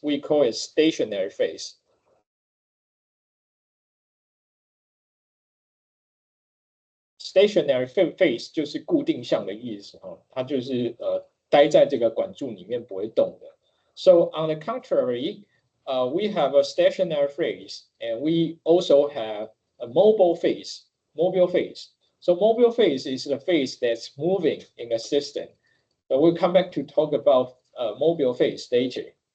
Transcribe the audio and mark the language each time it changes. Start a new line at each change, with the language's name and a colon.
English: We call it stationary phase. Stationary phase
Chinese: 就是固定向的意思哦，它就是待在这个管柱里面不会动的。
English: So on the contrary, we have a stationary phase, and we also have a mobile phase. Mobile phase. So mobile phase is the phase that's moving in a system. But we'll come back to talk about mobile phase later.